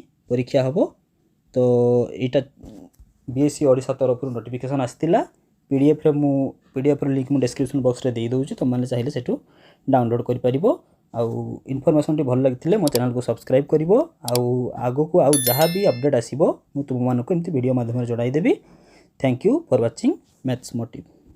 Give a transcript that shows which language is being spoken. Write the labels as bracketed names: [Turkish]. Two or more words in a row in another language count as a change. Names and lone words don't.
[Odia] ପରୀକ୍ଷା ହବ ତ ଏଟା ବିଏସସି ଓଡ଼ିଶା ତରଫ ନୋଟିଫିକେସନ ଆସିଥିଲା ପିଡିଏଫ ରେ ଲିଙ୍କ ମୁ [English] description box [Odia] ରେ ଦେଇ ଦଉଛି ତୁମ ମାନେ ଚାହିଁଲେ ସେଟୁ ଡାଉନଲୋଡ କରି ପାରିବ ଆଉ ଇନଫର୍ମେସନ ଟି ଭଲ ଲାଗିଥିଲେ ମୋ ଚ୍ୟାନେଲ କୁ ସବସ୍କ୍ରାଇବ କରିବ ଆଉ ଆଗକୁ ଆଉ ଯାହା ବି ଅପଡେଟ ଆସିବ ମୁ ତୁମ ମାନଙ୍କୁ ଏମିତି ଭିଡିଓ ମାଧ୍ୟମ ରେ ଜଣାଇ ଦେବି [English] thank you for watching [Odia] मैथ्स मोटिव।